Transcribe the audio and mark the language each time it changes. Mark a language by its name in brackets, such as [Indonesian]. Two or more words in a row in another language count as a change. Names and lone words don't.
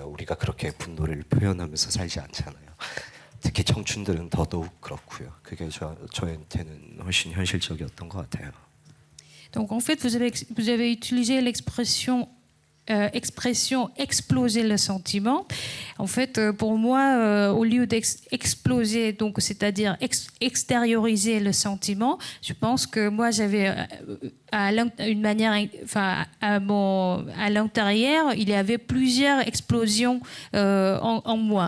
[Korean] 우리가 그렇게 분노를 표현하면서 살지 않잖아요. 특히 청춘들은 더더욱 그렇고요. 그게 저한테는 훨씬 현실적이었던 것 같아요. [French] Donc en fait, vous avez utilisé l'expression exploser le sentiment. En fait, pour moi, au lieu d'exploser, donc c'est-à-dire extérioriser le sentiment, je pense que moi j'avais une manière, enfin à l'intérieur, il y avait plusieurs explosions en moi.